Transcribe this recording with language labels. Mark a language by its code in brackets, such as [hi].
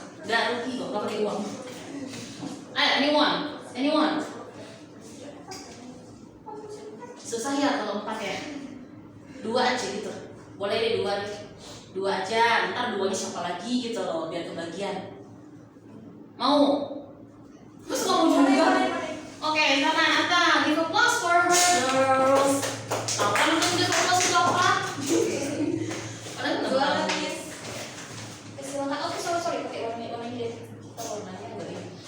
[id] Gak rugi kok, gak pakai uang. Ayo, anyone? Susah ya kalau 4 ya? 2 aja gitu. Boleh deh 2 aja, ntar 2-nya siapa lagi gitu loh, biar kebagian. Mau? Terus kamu juga? Oke, sama Nata, [en] give applause for her, girls. [id] Apa nih [en] give applause [id] untuk apa? Padahal nggak boleh. silakan. Oh, sorry, pakai warna ini deh. Kita warnanya nggak ini.